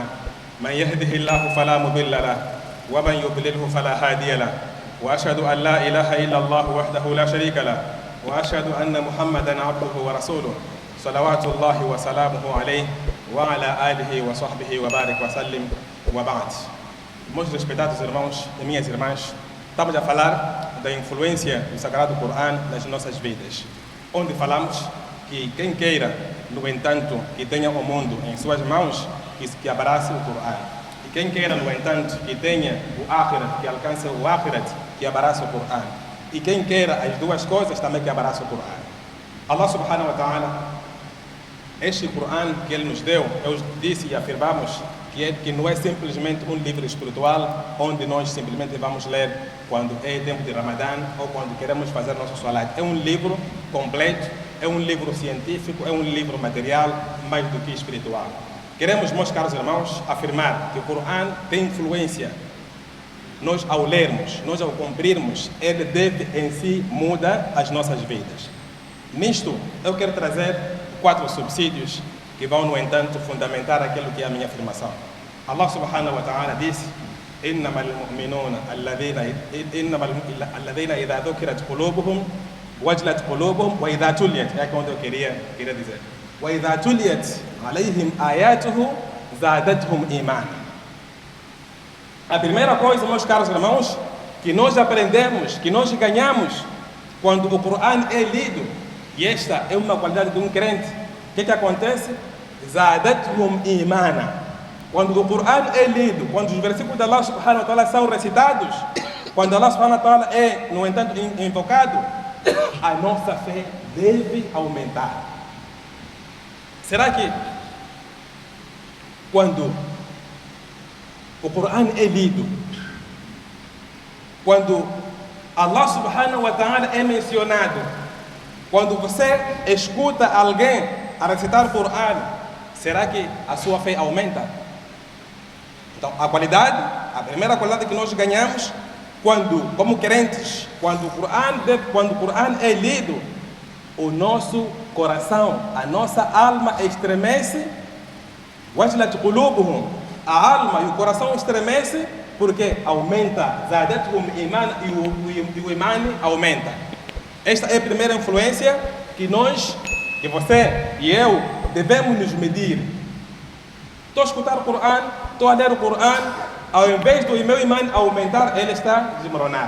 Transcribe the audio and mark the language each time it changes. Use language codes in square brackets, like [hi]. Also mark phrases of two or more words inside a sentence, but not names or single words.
[ar] من يهده الله فلا مضل له ومن يضلله فلا هادي له. وأشهد أن لا إله إلا الله وحده لا شريك له وأشهد أن محمدا عبده ورسوله صلوات الله وسلامه عليه وعلى آله وصحبه وبارك وسلم. وبعد. [pt] Meus respeitados irmãos e minhas irmãs, estamos a falar da influência do Sagrado Corão nas nossas vidas, onde falamos que quem queira, no entanto, que tenha o mundo em suas mãos, que abrace o Corão. E quem queira, no entanto, que tenha o Akhirat, que alcance o Akhirat, que abrace o Corão. E quem queira as duas coisas, também que abrace o Corão. [ar] الله سبحانه وتعالى, [pt] este Corão que Ele nos deu, eu disse e afirmamos que não é simplesmente um livro espiritual onde nós simplesmente vamos ler quando é tempo de Ramadã ou quando queremos fazer nosso salat. É um livro completo, é um livro científico, é um livro material, mais do que espiritual. Queremos, meus caros irmãos, afirmar que o Corão tem influência. Nós, ao lermos, nós, ao cumprirmos, ele deve em si mudar as nossas vidas. Nisto, eu quero trazer 4 subsídios que vão, no entanto, fundamentar aquilo que é a minha afirmação. [ar] الله سبحانه وتعالى disse: إنما المؤمنون الذين إذا ذكرت قلوبهم وجلت قلوبهم وإذا تليت. [pt] É quando eu queria dizer. [ar] وإذا تليت عليهم آياته زادتهم إيمانا. [pt] A primeira coisa, meus caros irmãos, que nós aprendemos, que nós ganhamos quando o Corão é lido, e esta é uma qualidade de um crente, o que acontece? [ar] زادتهم إيمانا. [pt] Quando o Corão é lido, quando os versículos de [ar] الله سبحانه وتعالى [pt] são recitados, quando [ar] الله سبحانه وتعالى [pt] é, no entanto, invocado, a nossa fé deve aumentar. Será que quando o Corão é lido, quando [ar] الله سبحانه وتعالى [pt] é mencionado, quando você escuta alguém a recitar o Corão, será que a sua fé aumenta? Então, a qualidade, a primeira qualidade que nós ganhamos quando, como crentes, quando o Coran é lido, o nosso coração, a nossa alma estremece. [ar] وَجْلَتْ قُلُوبُهُمْ. [pt] A alma e o coração estremece porque aumenta. [ar] زَادَتْهُمْ إِيمَانًا, [pt] e o imã aumenta. Esta é a primeira influência que nós, que você e eu, devemos nos medir. Estou a escutar o Coran, estou a ler o Coran, ao invés do meu imã aumentar, ele está a desmoronar.